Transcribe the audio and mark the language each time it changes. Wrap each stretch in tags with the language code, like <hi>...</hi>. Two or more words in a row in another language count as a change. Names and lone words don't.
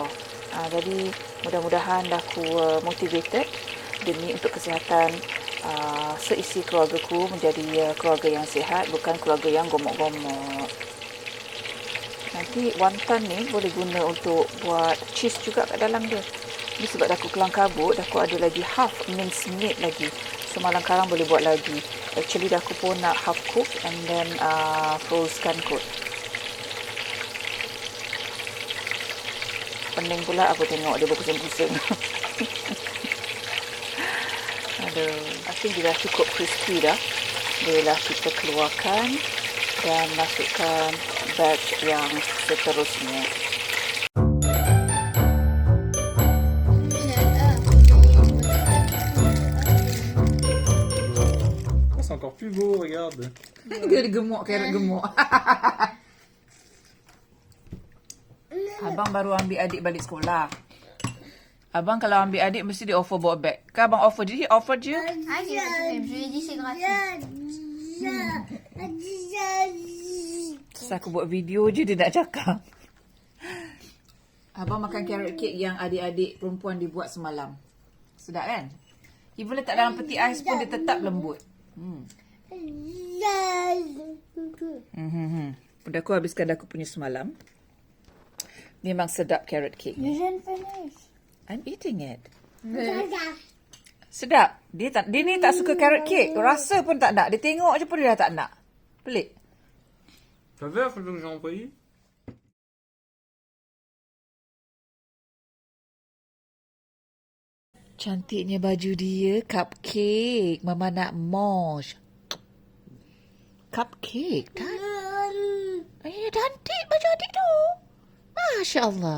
<ms>Jadi mudah-mudahan dah aku motivated demi untuk kesihatan seisi keluargaku menjadi keluarga yang sihat, bukan keluarga yang gomok-gomok. Nanti wonton ni boleh guna untuk buat cheese juga kat dalam dia. Ni sebab dah aku kelang kabut, dah aku ada lagi</ms> <en>half mince meat</en> <ms>lagi. So malam karang boleh buat lagi. Actually dah aku pun nak</ms> <en>half cook and then frozen</en> <ms>kot. Pening pula aku tengok dia berpusing-pusing.</ms> <en>I think</en> <ms>dia dah cukup crispy dah. Bolehlah kita keluarkan dan masukkan batch yang seterusnya.</ms> <fr>C'est encore plus beau, regarde.</fr> <ms>Dia gemuk, carrot gemuk. Abang baru ambil adik balik sekolah. Abang kalau ambil adik mesti dia offer bawa beg. Kan abang offer je?</ms> <en>He offered you?</en> <fr>Ah, je lui ai dit c'est gratuit.</fr> <ms>Terus aku buat video je dia nak cakap. Abang makan carrot cake yang adik-adik perempuan dibuat semalam. Sedap kan? Even letak dalam peti ais pun dia tetap lembut. Udah aku habiskan aku punya semalam. Memang sedap carrot cake.</ms> <fr>Mais je ne finish.</fr> <en>I'm eating it.</en> <ms>Sedap. Dia ni tak suka carrot cake. Rasa pun tak nak. Dia tengok je pun dia dah tak nak. Pelik.</ms> <fr>T'as vu la photo que j'ai envoyée?</fr> <ms>Cantiknya baju dia. Cupcake. Mama nak mosh. Cupcake. Cantik baju adik tu.</ms> <ar>Masya Allah.</ar>